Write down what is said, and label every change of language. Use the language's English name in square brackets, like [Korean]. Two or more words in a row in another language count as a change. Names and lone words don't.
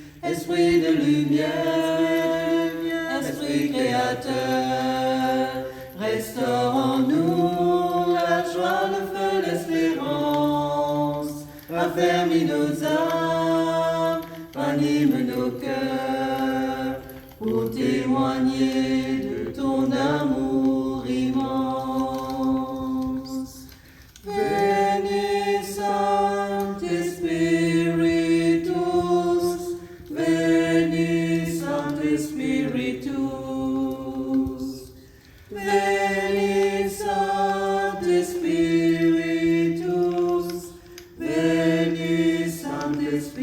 [French] Esprit de lumière, Esprit créateur, restaure en nous la joie, le feu, l'espérance. Raffermis nos âmes, ranime nos cœurs, pour témoigner de ton amour immense. [Latin] Veni Sancte Spiritus, veni Sancte Spiritus, veni Sancte Spiritus, veni Sancte